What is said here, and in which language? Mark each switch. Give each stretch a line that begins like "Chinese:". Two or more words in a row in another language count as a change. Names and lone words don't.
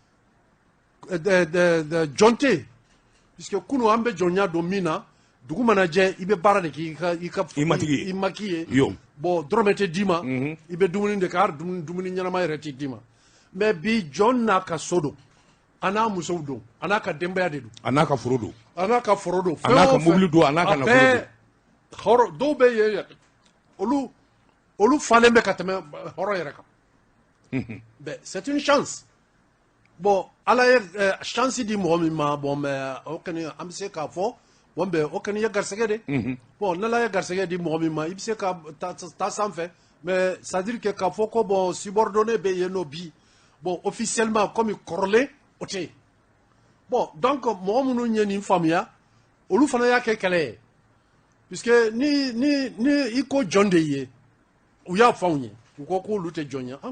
Bambara: jɔn tɛ puisque kunu an bɛ jɔnya don min na dugu mana jɛ i bɛ baara de kɛ i ma k'i ye bon dɔrɔmɛ tɛ d'i ma i bɛ dumuni de kɛ hali dumuni ɲɛnama yɛrɛ tɛ d'i ma mais bi jɔn n'a ka so don a n'a musow don a n'a ka denbaya de don a n'a ka foro don a n'a ka foro don a n'a ka mobili don a n'a ka nafolo don dɔw bɛ yen olu falen bɛ ka tɛmɛ hɔrɔn yɛrɛ kan
French: mais c'est une chance
Bambara: bon ala ye chance di mɔgɔ min ma bon mais o kɔni an bɛ se k'a fɔ bon bɛ o kɔni ye garisɛgɛ de bon n'ala ye garisɛgɛ di mɔgɔ min ma i bɛ se ka taa sanfɛ
French: mais c'est à dire que
Bambara: k'a fɔ ko bon subordonné bɛ yen nɔ bi bon officiellement comme kɔrɔlen o tɛ yen bon donc mɔgɔ minnu ye nin faamuya olu fana y'a kɛ kɛlɛ ye puisque ni i ko jɔn de ye u y'a fɔ anw ye u ko k'olu tɛ jɔn ye an